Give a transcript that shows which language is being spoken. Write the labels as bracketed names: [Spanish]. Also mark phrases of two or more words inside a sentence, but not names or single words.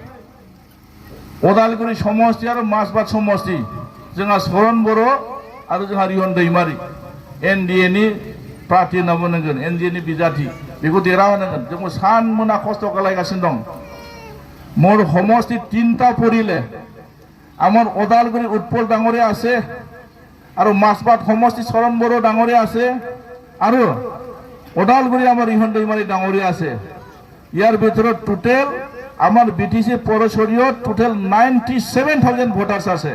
[Bodo] उदालगुरि समष्टि आरो माजबाद समष्टि जोंहा सरन बर' आरो जोंहा रिहन दैमारि एनडिए नि प्रार्थी होनना बुंनांगोन एनडिए नि बिजाथि बेखौ देरहाहोनांगोन जोंबो सान मोना खस्थ' खालायगासिनो दं मोर समष्टि [Assamese] তিনটা পৰিলে আমার ওদালগুৰি উৎপল ডাঙৰীয়া আছে আৰু মাছবাদ সমষ্টি চৰণ বড়ো ডাঙৰীয়া আছে আৰু ওদালগুৰি আমাৰ ৰিহন दैमारि ডাঙৰীয়া আছে ইয়াৰ ভিতৰত টোটেল আমাৰ বিটিসি পৌৰসৰিয়ত টোটেল 97,000 ভোটাৰ্স আছে